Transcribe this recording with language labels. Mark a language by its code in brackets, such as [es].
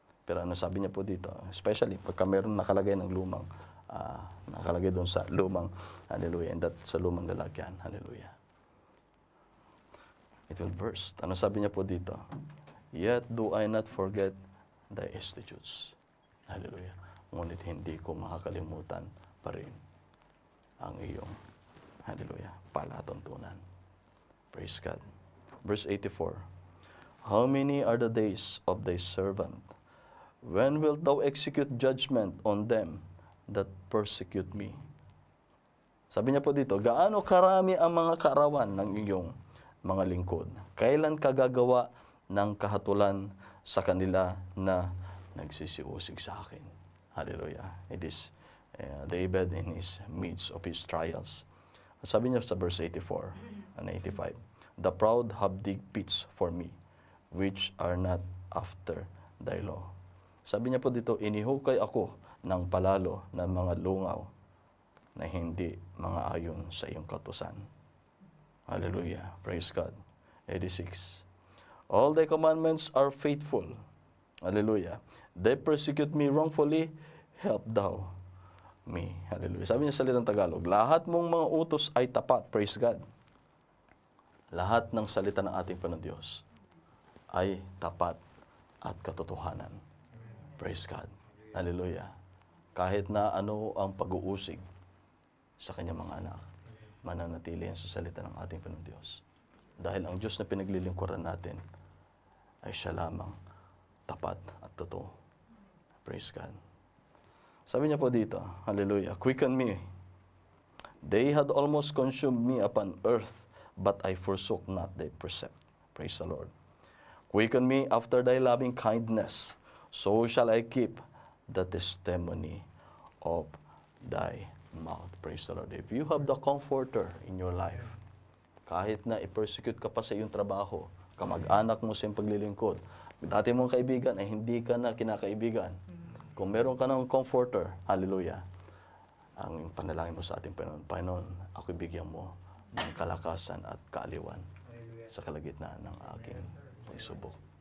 [tl] Pero ano sabi niya po dito, especially pagka meron nakalagay ng lumang, nakalagay doon sa lumang, hallelujah, and that sa lumang lalagyan, hallelujah, [en] it will burst. [tl] Ano sabi niya po dito? [en] Yet do I not forget thy statutes. Hallelujah. [tl] Ngunit hindi ko makakalimutan pa rin ang iyong, hallelujah, palatuntunan. [en] Praise God. Verse 84. How many are the days of thy servant? When wilt thou execute judgment on them that persecute me? [tl] Sabi niya po dito, gaano karami ang mga kaarawan ng iyong mga lingkod? Kailan ka gagawa ng kahatulan sa kanila na nagsisiusig sa akin? Hallelujah. [en] It is David in his midst of his trials. [tl] Sabi niya sa [en] verse 84 and 85, the proud have dig pits for me, which are not after thy law. [tl] Sabi niya po dito, inihukay ako ng palalo ng mga lungaw na hindi mga ayon sa iyong kautusan. [en] Hallelujah. Praise God. 86. All thy commandments are faithful. Hallelujah. They persecute me wrongfully, help thou me. Hallelujah. [tl] Sabi niya sa salitang Tagalog, lahat mong mga utos ay tapat. [en] Praise God. [tl] Lahat ng salita ng ating Panginoon Diyos ay tapat at katotohanan. [en] Praise God. [tl] Hallelujah. Kahit na ano ang pag-uusig sa kanyang mga anak, mananatili yan sa salita ng ating Panginoon Diyos. Dahil ang Diyos na pinaglilingkuran natin ay siya lamang tapat at totoo. [en] Praise God. [tl] Sabi niya po dito, hallelujah, [en] quicken me. They had almost consumed me upon earth, but I forsook not thy precept. Praise the Lord. Quicken me after thy loving kindness, so shall I keep the testimony of thy mouth. Praise the Lord. If you have the comforter in your life, [tl] kahit na i-persecute ka pa sa iyong trabaho, kamag-anak mo sa iyong paglilingkod, dati mong kaibigan ay hindi ka na kinakaibigan. Kung meron ka ng comforter, hallelujah, ang panalangin mo sa ating Panginoon, Panginoon, ako'y bigyan mo ng kalakasan at kaaliwan sa kalagitnaan ng aking pagsubok.